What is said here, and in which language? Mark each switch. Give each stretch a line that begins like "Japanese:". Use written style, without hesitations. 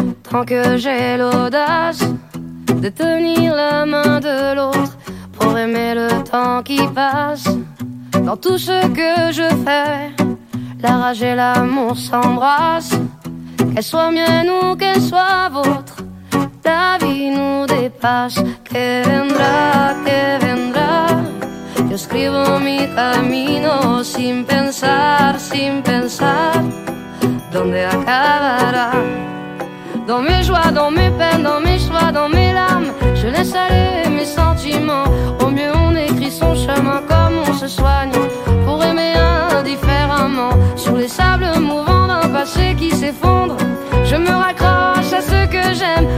French: Tant que j'ai l'audace de tenir la main de l'autre pour aimer le temps qui passe. Dans tout ce que je fais, la rage et l'amour s'embrassent. Qu'elle soit mienne ou qu'elle soit vôtre, la vie nous dépasse.
Spanish: Que vendra, que vendra. Yo escribo mi camino sin pensar, sin pensar. Donde acabará.
French: Dans mes joies, dans mes peines, dans mes choix, dans mes larmes, je laisse aller mes sentiments. Au mieux on écrit son chemin comme on se soigne, pour aimer indifféremment. Sur les sables mouvants d'un passé qui s'effondre, je me raccroche à ce que j'aime.